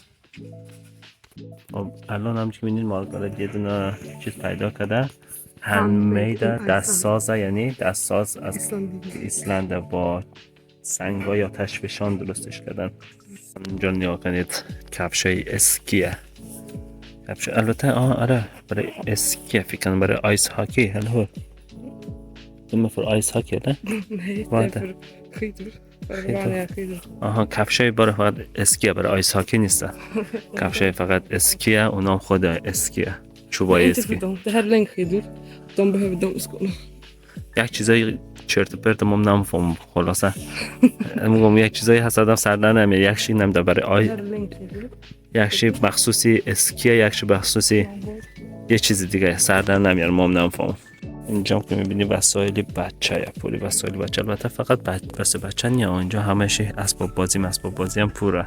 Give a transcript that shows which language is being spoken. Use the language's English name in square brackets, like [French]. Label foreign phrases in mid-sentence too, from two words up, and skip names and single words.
[Persian] خب الان هم که میبینید مارگارت یه دونه چیز پیدا کرده، هندمید دستسازه، یعنی دستساز از ایسلند با سنگا یا تشفشان درستش کردن. اینجا نگاه کنید کفشای اسکیه. کفش البته آره برای اسکیه، فکر کنم برای آیس هاکی. هلو دم فور آیس هاکی نه؟ [Swedish] Nej, skidor. Vanliga skidor. [Persian] کفشای برای فقط اسکیه، برای آیس هاکی نیست. کفشای فقط اسکیه، اونام خود اسکیه، چوبای اسکی. [Swedish] Det här är längdskidor. De behöver de skorna. [Persian] یک چیزای چرت و پرت ما نمیفهمم خلاصه. میگم یک چیزایی هست آدم سر نمیاره. یکشی نمیده برای یکشی مخصوصی اسکیه، یکشی مخصوصی یه چیز دیگه سر نمیاره، ما نمیفهمم. اینجا که میبینی وسایل بچه یا پوری وسایل بچه، البته فقط بچه نیست، اینجا همش اسباب بازی هم پوره.